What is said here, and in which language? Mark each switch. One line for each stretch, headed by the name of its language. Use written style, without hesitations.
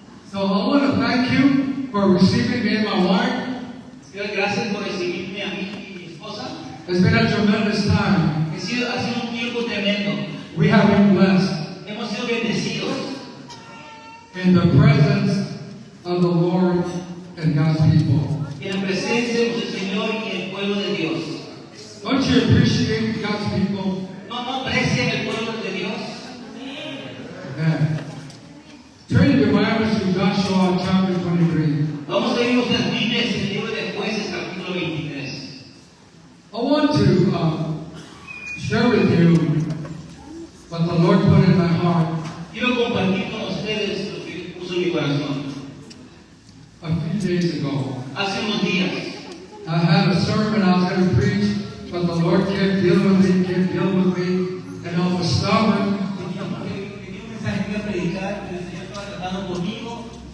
English: So I want to thank you for receiving me and my wife.
Spanish: Gracias por recibirme a mí y mi esposa.
English: It's been a tremendous time.
Spanish: Ha sido un tiempo tremendo.
English: We have been blessed
Spanish: Hemos sido bendecidos
English: in the presence of the Lord and God's people.
Spanish: en la presencia del Señor y el pueblo de Dios.
English: Don't you appreciate God's people?
Spanish: No aprecian el pueblo de Dios.
English: Amen. Turn your Bibles to Joshua chapter 23.
Spanish: Vamos a ir nuestras Biblias en el libro de Jueces, capítulo 23.
English: I want to share with you what the Lord put in my heart
Spanish: Quiero compartir con ustedes lo que puso en mi corazón.
English: a few days ago.
Spanish: Hace unos días
English: I had a sermon I was going to preach, but the Lord kept dealing with me, and I was stubborn.
Spanish: tenía un mensaje que iba a predicar, pero el Señor estaba tratando conmigo.